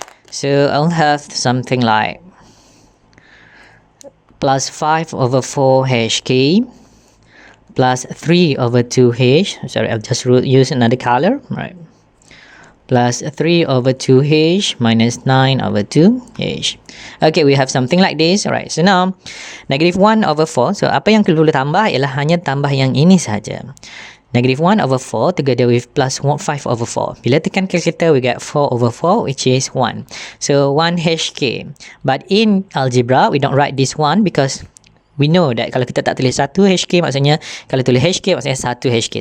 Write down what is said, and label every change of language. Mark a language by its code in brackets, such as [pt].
[en] So I'll have something like plus 5 over 4 hk plus 3 over 2h. I'll just use another color. Right. Plus 3 over 2h minus 9 over 2h. Okay, we have something like this. Alright, so now negative 1 over 4. [ms] So apa yang perlu tambah ialah hanya tambah yang ini saja. [en] Negative 1 over 4 together with plus 5 over 4. [ms] Bila tekan calculator, [en] we get 4 over 4, which is 1. So 1 hk. But in algebra, we don't write this 1 because we know that [ms] kalau kita tak tulis 1 hk, [en] maksudnya kalau tulis hk, maksudnya 1 hk.